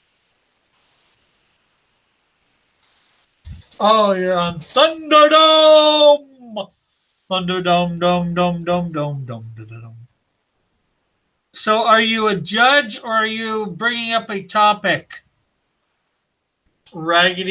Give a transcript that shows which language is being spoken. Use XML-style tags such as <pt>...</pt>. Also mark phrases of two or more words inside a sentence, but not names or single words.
<en>Oh, you're on Thunderdome. Thunderdome, dome, dome, dome, dome, dome, dome, dome. So, are you a judge or are you bringing up a topic, Raggedy?</en>